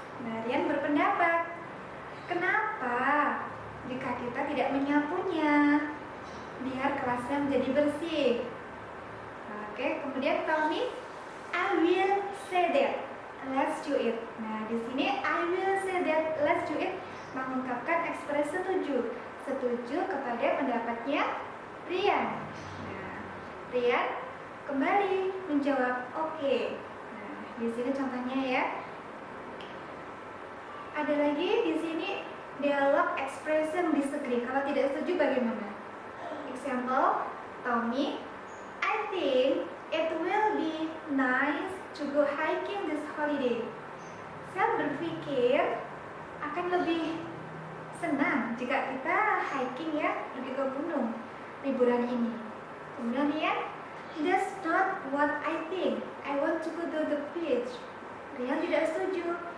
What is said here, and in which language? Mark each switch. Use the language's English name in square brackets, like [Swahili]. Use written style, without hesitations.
[Indonesian] Nah, Rian berpendapat, kenapa jika kita tidak menyapunya, biar kelasnya menjadi bersih? Oke, kemudian [English] Tommy, I will say that, let's do it. [Indonesian] Nah, di sini [English] I will say that, let's do it [Indonesian] mengungkapkan ekspresi setuju kepada pendapatnya Rian. Nah, Rian kembali menjawab oke. Nah, di sini contohnya ya. Ada lagi di sini dialog expression disagree. Kalau tidak setuju bagaimana? [English] Example, Tommy, I think it will be nice to go hiking this holiday. [Indonesian] Saya berpikir akan lebih senang jika kita hiking ya, pergi ke gunung liburan ini. Kemudian lihat, [English] that's not what I think. I want to go to the beach. [Indonesian] Rian tidak setuju.